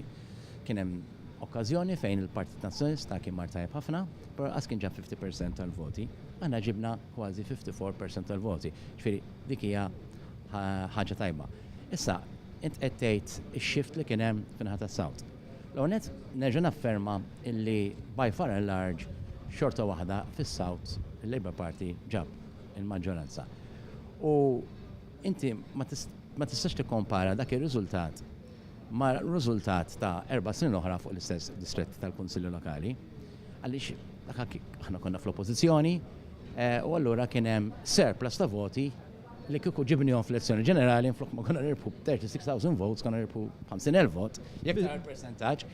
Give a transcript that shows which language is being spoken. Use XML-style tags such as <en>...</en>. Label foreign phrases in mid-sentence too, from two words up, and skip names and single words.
<mt>Kien hemm okkażjoni fejn il-Partit Nazzjonalista kien mar tajjeb ħafna, però qas kien ġab 50% tal-voti, aħna ġibna kważi 54% tal-voti. Ġifieri dik hija ħaġa tajba. Issa, int qed tgħid ix-shift li kien hemm fin-naħa tas-Sawt. L-ewwel nett nerġa' nafferma illi</mt> <en>by far and large</en> <mt>xorta waħda fis-Sawt il-Labour Party ġab il-maġġoranza. U inti ma tistax tikkompara dak ir-riżultat ma' riżultat ta' 4 snin oħra fuq l-istess distretti tal-Kunsilli Lokali, għaliex aħna konna fl-oppożizzjoni u allura kien hemm surplus ta' voti li kieku ġibnihom fl-elezzjoni ġenerali flok ma konna nirbħu 36,000 votes, konna nirbħu 50,000 vot, jekk tara l-persentaġġ.</mt>